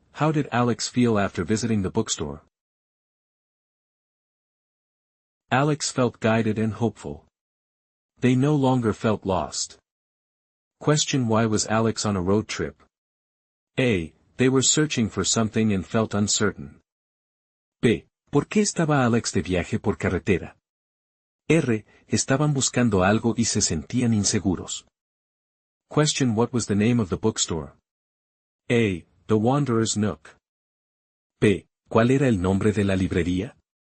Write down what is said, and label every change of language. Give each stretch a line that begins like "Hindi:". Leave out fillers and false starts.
English: How did Alex feel after visiting the bookstore? Alex felt guided and hopeful. They no longer felt lost. Question: Why was Alex on a road trip? A. They were searching for something and felt uncertain. B.
Spanish: ¿Por qué estaba Alex de viaje por carretera? R. Estaban buscando algo y se sentían inseguros.
English: Question: What was the name of the bookstore? A. The Wanderer's Nook. B.
Spanish: ¿Cuál era el nombre de la librería?